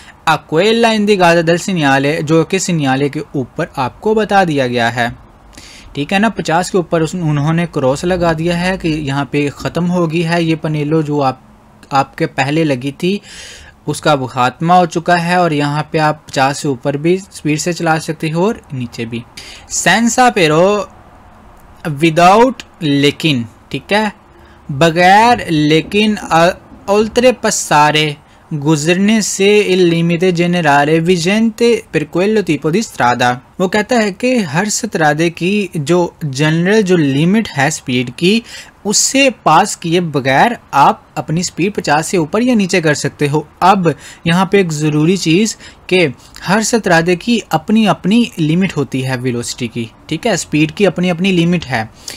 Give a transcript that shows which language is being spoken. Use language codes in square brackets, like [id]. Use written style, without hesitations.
[hi] अक्वेला इंडिकाता [it] del segnale, [hi] जो कि signal के ऊपर आपको बता दिया गया है, ठीक है ना। 50 के ऊपर उन्होंने क्रॉस लगा दिया है कि यहाँ पे ख़त्म होगी है ये पनेलो जो आपके पहले लगी थी, उसका वो खात्मा हो चुका है, और यहाँ पे आप 50 से ऊपर भी स्पीड से चला सकते हो और नीचे भी। [it] सेंसा पेरो [hi] विदाउट लेकिन, ठीक है, बगैर लेकिन [it] oltre passare [hi] गुजरने से [it] il limite generale vigente per quello tipo di strada। [hi] वो कहता है कि हर स्त्रादे की जो जनरल जो लिमिट है स्पीड की, उससे पास किए बगैर आप अपनी स्पीड 50 से ऊपर या नीचे कर सकते हो। अब यहाँ पे एक ज़रूरी चीज़ कि हर स्त्रादे की अपनी अपनी लिमिट होती है वेलोसिटी की, ठीक है, स्पीड की अपनी अपनी लिमिट है।